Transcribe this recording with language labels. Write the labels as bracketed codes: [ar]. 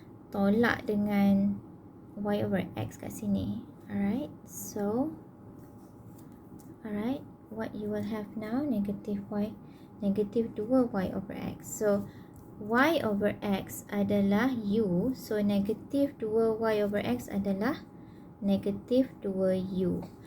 [ms] Tolak dengan y over x kat sini. [en] Alright, so alright, what you will have now, negative 2y over x. So [ms] y over x adalah u. So negatif 2y over x adalah negatif 2u.